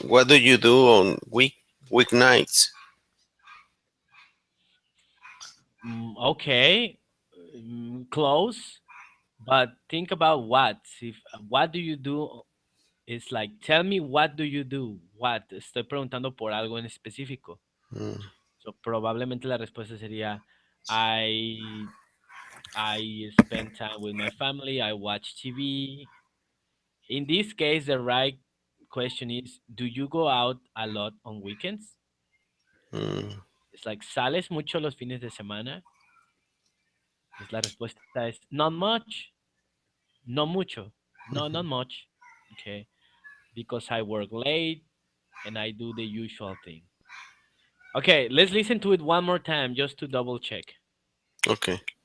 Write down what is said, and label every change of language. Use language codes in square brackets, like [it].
[en] What do you do on weeknights? Okay, close. But think about what. If what do you do? It's like tell me what do you do? What? [es] Estoy preguntando por algo en específico. Mm, [en] So [es] probablemente la respuesta sería [en] I I spend time with my family. I watch TV. In this case, the right question is, do you go out a lot on weekends? mm, It's like, [es] ¿sales mucho los fines de semana? Pues la respuesta es, [en] not much, [es] no mucho, no, not much. [en] Okay, because I work late and I do the usual thing. Okay, let's listen to it one more time just to double check. okay.